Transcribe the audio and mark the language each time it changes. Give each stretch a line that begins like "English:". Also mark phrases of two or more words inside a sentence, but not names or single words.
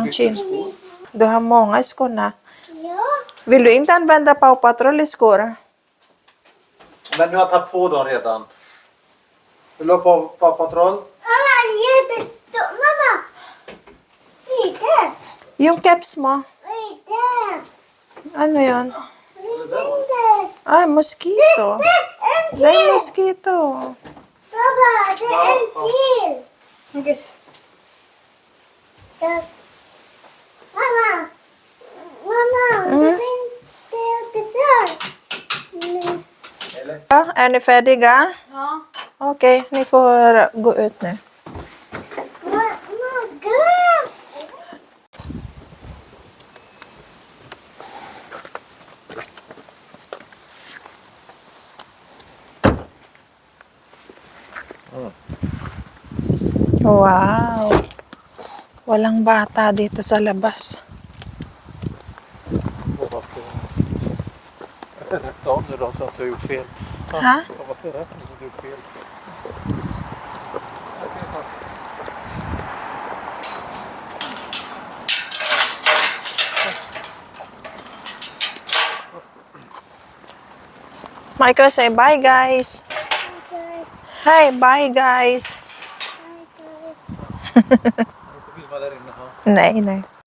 Swedish: bytte Chin. skor. Du har många skor na. Ja. Vill du inte använda Paw Patrol skor? Men du har tagit på dem redan. Vill du ha på patroll? Mamma, jättestor. Mamma. Lite.
Filipino: Yung caps mo.
Swedish: Lite.
Filipino: Ano yun?
Swedish: Lite.
Filipino: Ay, mosquito.
Swedish: En Det är till. mosquito. Pappa, det är en till. Yes. Mamma. Mamma, det finns dessert. Eller? Ja, är ni färdiga? Ja. Okej, ni får gå ut nu. Mamma, gud. Wow.
Filipino: Walang bata dito sa labas.
Swedish: Rätt av nu då så att du har gjort fel. Ha? Jag var för rätt nu så du har gjort fel.
English: Michael, say bye, guys. Hi, bye, guys.
Swedish: Du får filma där inne. Ja. Nej, nej.